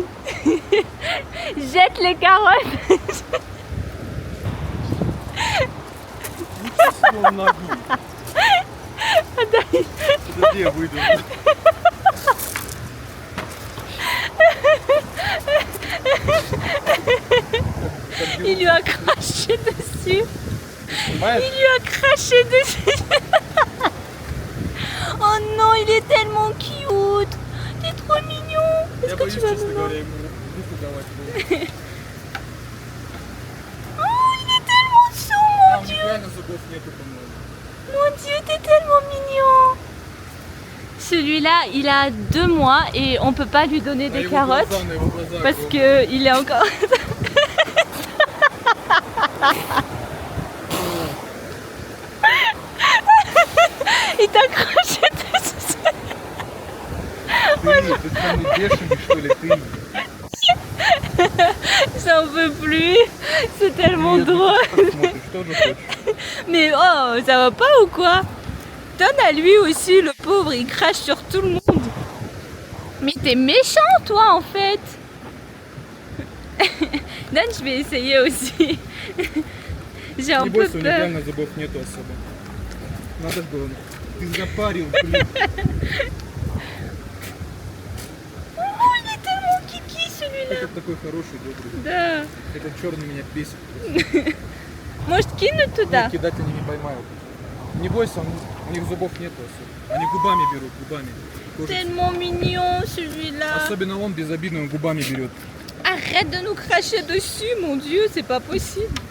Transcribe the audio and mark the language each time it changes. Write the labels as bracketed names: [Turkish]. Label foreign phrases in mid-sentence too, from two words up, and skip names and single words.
[French] Jette les carottes. [Russian] Подожди, я выйду. [French] Il lui a craché dessus. [Russian] Понимаешь? [French] Il lui a craché dessus. Oh non, il est tellement cute. T'es trop mignon. Est-ce que tu vas me voir? [Russian] ему руку давать. [French] Oh, il est tellement chaud, [Russian] Там реально зубов нету, по-моему. [French] mon Dieu, t'es tellement mignon. Celui-là, il a 2 mois et on peut pas lui donner des carottes parce que il est encore. Il t'a accroché dessus. [Russian] Ты самый бешеный, что ли, ты? [French] J'en peux plus. C'est tellement drôle. [Russian] Что же хочешь? [French] Mais oh, ça va pas ou quoi? Donne à lui aussi, le pauvre, il crache sur tout le monde. Mais t'es méchant, toi, en fait. Donne, je vais essayer aussi. J'ai un [Russian] Не [French] peu [Russian] бойся, у него [French] peur. [Russian] реально зубов нету особо. Надо было. Ты запарил, блин. [French] Oh, il est tellement kiki, celui-là. [Russian] Этот такой хороший, добрый. Да. Этот черный меня бесит. Может, кину туда? Кидать они не поймают. Не бойся, у них зубов нету особо. Они губами берут, губами. Кожицей. [French] Tellement mignon, celui-là. [Russian] Особенно он безобидно, он губами берет. [French] Arrête de nous cracher dessus, mon Dieu, c'est pas possible.